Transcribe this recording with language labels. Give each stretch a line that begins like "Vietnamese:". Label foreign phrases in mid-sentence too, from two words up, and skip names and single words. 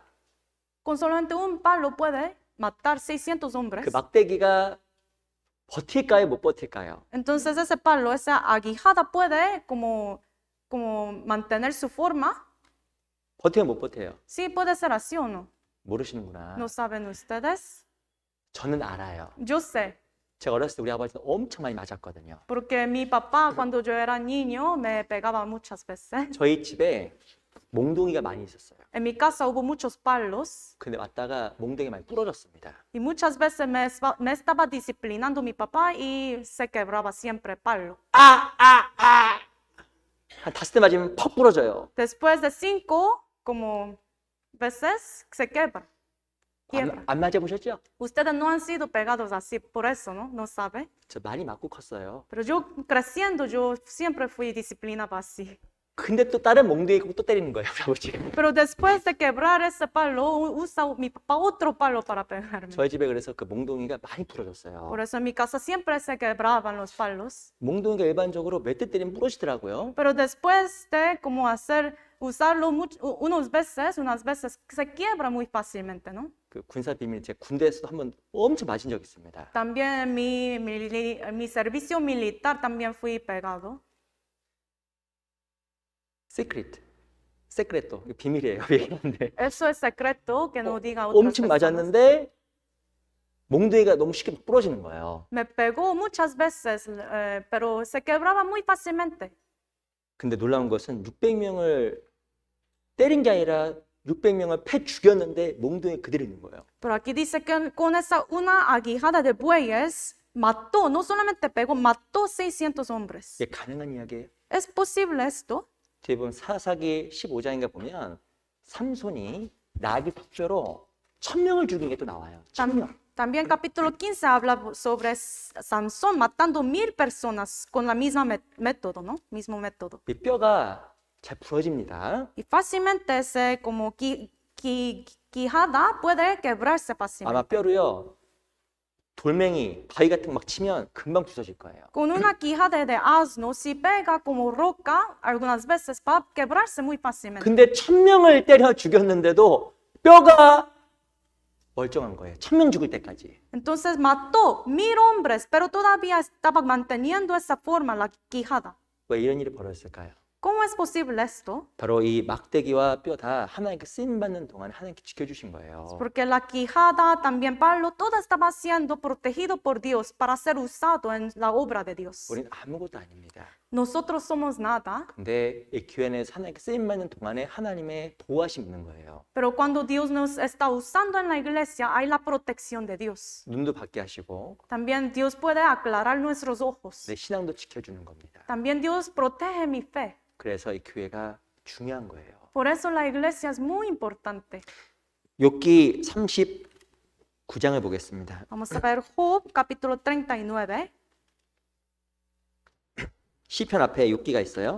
Spanish: Con solamente un palo puede matar 600 hombres.
Korean: 그 막대기가 버틸까요? 못 버틸까요?
Spanish: Entonces ese palo, esa aguijada puede como mantener su forma.
Korean: 버텨요? 못 버텨요?
Spanish: Sí, puede ser así o no.
Korean: 모르시는구나.
Spanish: ¿No saben ustedes?
Korean: 저는 알아요.
Spanish: Yo sé,
Korean: 제가 어렸을 때 우리 아버지는 엄청 많이 맞았거든요.
Spanish: porque mi papá cuando yo era niño me pegaba muchas veces.
Korean: 저희 집에 몽둥이가 많이 있었어요.
Spanish: En mi casa hubo muchos palos
Korean: 근데 맞다가 몽둥이 많이 부러졌습니다.
Spanish: y muchas veces me estaba disciplinando mi papá y se quebraba siempre palo.
Korean: 한 5대 맞으면 퍽 부러져요.
Spanish: Después de 5 como veces se quebra. Quiebra.
Korean: 안 맞아보셨죠?
Spanish: Ustedes no han sido pegados así, por eso, ¿no? No sabe.
Korean: 저 많이 맞고 컸어요.
Spanish: Pero yo creciendo, yo siempre fui disciplinada así.
Korean: 근데 또 다른 몽둥이 있고 또 때리는 거예요, 우리 아버지.
Spanish: Pero después de quebrar ese palo, usa mi papá otro palo para pegarme.
Korean: 저희 집에 그래서 그 몽둥이가 많이 부러졌어요.
Spanish: Por eso en mi casa siempre se quebraban los palos.
Korean: 몽둥이가 일반적으로 몇 대 때리면 부러지더라고요.
Spanish: Pero después de como usarlo unas veces se quiebra muy fácilmente, ¿no?
Korean: 그 군사 비밀 제 군대에서도 한번 엄청 맞은 적 있습니다.
Spanish: También mi servicio militar también fui pegado.
Korean: 세크레토. 이거 비밀이에요. 얘기하는데.
Spanish: Eso es secreto que no diga otras
Korean: 엄청
Spanish: personas.
Korean: 맞았는데 몽둥이가 너무 쉽게 막 부러지는 거예요.
Spanish: Me pegó muchas veces, pero se quebraba muy fácilmente.
Korean: 근데 놀라운 것은 600명을 때린 게 아니라 600명을 패 죽였는데 몽둥이 그대로 있는 거예요.
Spanish: Pero aquí dice que con una aguijada de bueyes mató, no solamente pegó, mató 600 hombres.
Korean: 이게 가능한 이야기예요.
Spanish: ¿Es posible esto?
Korean: 뒤에 보면 사사기 15장인가 보면 삼손이 나귀 턱뼈로 1000명을 죽인 게 또 나와요. 1000명.
Spanish: También capítulo 15 habla sobre Sansón matando 1000 personas con la misma método, ¿no? Mismo método.
Korean: 이 뼈가 잘 부러집니다.
Spanish: Y fácilmente ese como quijada puede quebrarse
Korean: 아마
Spanish: fácilmente.
Korean: 뼈로요. 돌멩이, 바위 같은 거 막 치면 금방 부서질 거예요.
Spanish: Con una quijada de asno, si pega como roca, algunas veces va a quebrarse muy fácilmente.
Korean: 근데 1000명을 때려 죽였는데도 뼈가 멀쩡한 거예요. 1000명 죽을 때까지.
Spanish: Entonces mató 1000 hombres, pero todavía estaba manteniendo esa forma, la quijada.
Korean: 왜 이런 일이 벌어졌을까요?
Spanish: ¿Cómo es posible esto?
Korean: 바로 이 막대기와 뼈 다 하나님께 쓰임 받는 동안 하나님께 지켜주신 거예요.
Spanish: Porque la quijada, también palo, todo estaba siendo protegido por Dios para ser usado en la obra de Dios.
Korean: 우리는 아무것도 아닙니다.
Spanish: Nosotros somos nada,
Korean: 근데 이 교회 안에서 하나님께 쓰임 받는 동안에 하나님의 보호하심이 있는 거예요.
Spanish: pero cuando Dios nos está usando en la iglesia, hay la protección de Dios.
Korean: 눈도 밝게 하시고
Spanish: También Dios puede aclarar nuestros ojos.
Korean: 내 신앙도 지켜주는 겁니다.
Spanish: También Dios protege mi fe.
Korean: 그래서 이 교회가 중요한 거예요.
Spanish: Por eso la iglesia es muy importante.
Korean: 욥기 39장을 보겠습니다.
Spanish: Vamos a ver Job capítulo 39.
Korean: 시편 앞에 욥기가 있어요.